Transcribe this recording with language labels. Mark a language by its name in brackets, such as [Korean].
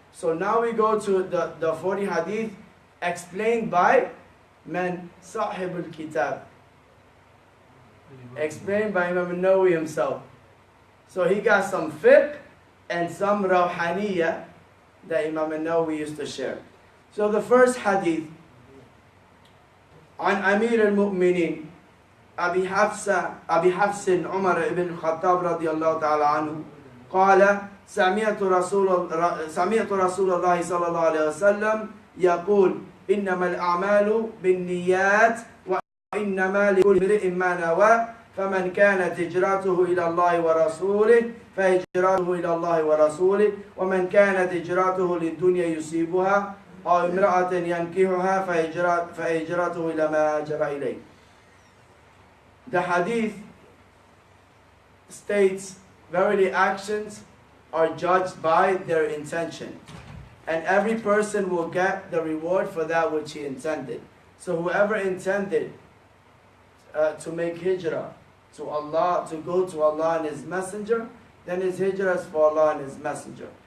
[English] So now we go to the 40 hadith explained by man Sahib al-Kitab, explained by Imam al-Nawawi himself. So he got some fiqh and some rawhaniyah that Imam al-Nawawi used to share. So the first hadith, [Arabic] عن أمير المؤمنين أبي حفص عمر بن الخطاب رضي الله تعالى عنه قال سمعت رسول الله صلى الله عليه وسلم يقول إنما الأعمال بالنيات وإنما لكل امرئ ما نوى فمن كانت هجرته إلى الله ورسوله فهجرته إلى الله ورسوله ومن كانت هجرته للدنيا يصيبها أو امرأة ينكحها فهجرته إلى ما هاجر إليه. [English] The hadith states, verily actions are judged by their intention, and every person will get the reward for that which he intended. So whoever intended to make hijrah to Allah, to go to Allah and His Messenger, then his hijrah is for Allah and His Messenger.